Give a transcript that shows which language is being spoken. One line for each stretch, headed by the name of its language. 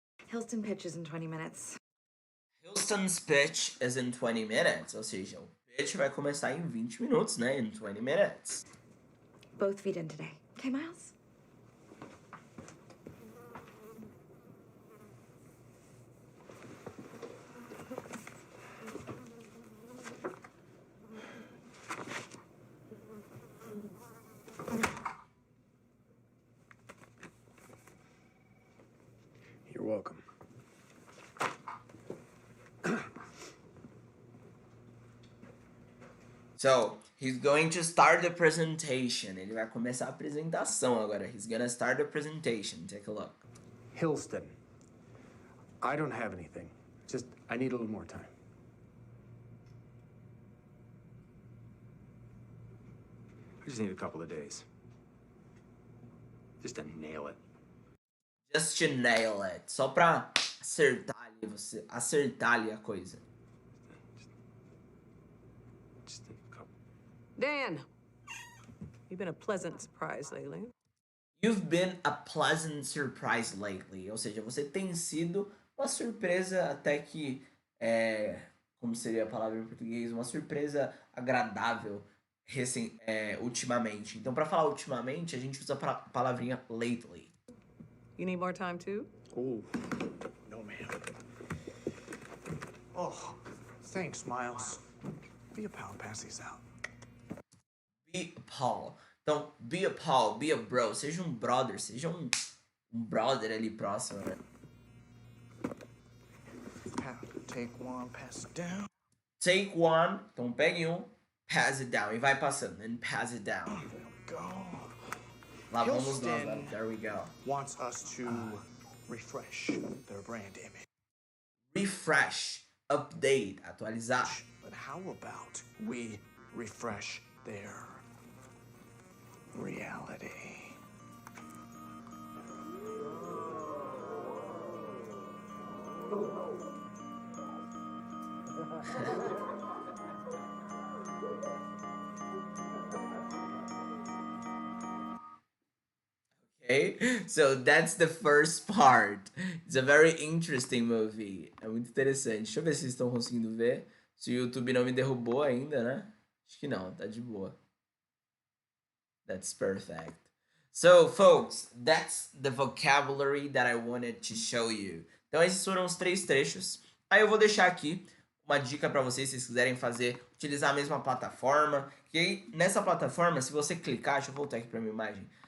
English: Hilton pitches in 20 minutes. Houston's pitch is in 20 minutes.
Portuguese: Ou seja, o pitch vai começar em 20 minutos, né?
English: In 20 minutes. Both feet in today. Okay, Miles? You're welcome. So, he's going to start the presentation.
Portuguese: Ele vai começar a apresentação agora.
English: He's gonna start the presentation. Take a look. Hilston. I don't have anything. Just, I need a little more time. I just need a couple of days. Just to nail it. Just to nail it.
Portuguese: Só pra acertar ali a coisa.
English: Just a couple. Dan, you've been a pleasant surprise lately. You've been a pleasant surprise lately.
Portuguese: Ou seja, você tem sido uma surpresa até que... como seria a palavra em português? Uma surpresa agradável ultimamente. Então, para falar ultimamente, a gente usa a palavrinha lately.
English: You need more time too? Oh, no, ma'am. Oh, thanks, Miles. Be a pal and pass these out. Be a pal. Então, be a pal, be a bro.
Portuguese: Seja um brother, seja um brother ali próximo, né?
English: Take one, pass it down. Take one.
Portuguese: Então, pegue um,
English: pass it down.
Portuguese: E vai passando.
English: And pass it down. There we go.
Portuguese: Lá vamos nós.
English: Houston There we go. wants us to refresh their brand image. Refresh. Update. Atualizar. But how about we refresh their reality? Okay, so that's the first part. It's a very interesting movie.
Portuguese: É muito interessante. Deixa eu ver se vocês estão conseguindo ver. Se o YouTube não me derrubou ainda, né? Acho que não, tá de boa.
English: That's perfect. So, folks, that's the vocabulary that I wanted to show you.
Portuguese: Então, esses foram os 3 trechos. Aí eu vou deixar aqui uma dica para vocês, se vocês quiserem utilizar a mesma plataforma. Que aí, nessa plataforma, se você clicar... Deixa eu voltar aqui para minha imagem.